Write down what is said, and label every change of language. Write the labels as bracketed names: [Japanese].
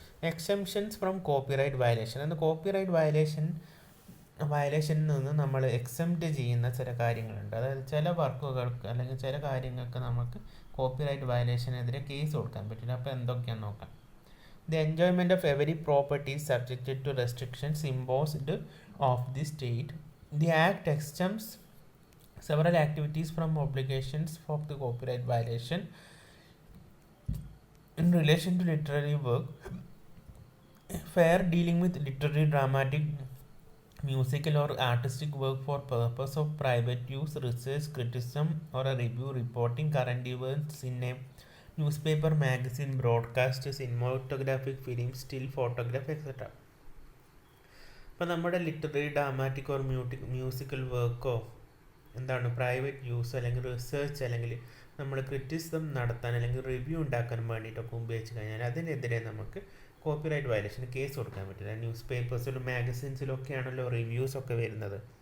[English] Exemptions from copyright violation. [Malayalam] അന്ന് copyright വയലേഷനിൽ നിന്ന് നമ്മൾ എക്സെംപ്റ്റ് ചെയ്യുന്ന ചില കാര്യങ്ങളുണ്ട്. അതായത് ചില വർക്കുകൾക്ക് അല്ലെങ്കിൽ ചില കാര്യങ്ങൾക്ക് നമുക്ക് കോപ്പിറൈറ്റ് വയലേഷനെതിരെ കേസ് കൊടുക്കാൻ പറ്റില്ല. അപ്പോൾ എന്തൊക്കെയാണെന്ന് നോക്കാം. [English] The enjoyment of every property is subjected to restrictions imposed of the state. The Act exempts several activities from obligations of the copyright violation in relation to literary work. Fair dealing with literary, dramatic, musical or artistic work for purpose of private use, research, criticism or a review, reporting current events in a newspaper, magazine, broadcast, cinematographic film, still photograph, etc. [Malayalam] അപ്പോൾ നമ്മുടെ literary, dramatic or musical വർക്കോ എന്താണ് private use അല്ലെങ്കിൽ research അല്ലെങ്കിൽ നമ്മൾ criticism നടത്താൻ അല്ലെങ്കിൽ review ഉണ്ടാക്കാൻ വേണ്ടിയിട്ടൊക്കെ ഉപയോഗിച്ച് കഴിഞ്ഞാൽ അതിനെതിരെ നമുക്ക് കോപ്പിറൈറ്റ് വയലേഷന് കേസ് കൊടുക്കാൻ പറ്റില്ല. ന്യൂസ് പേപ്പേഴ്സിലും മാഗസിൻസിലും ഒക്കെയാണല്ലോ റിവ്യൂസ് ഒക്കെ വരുന്നത്.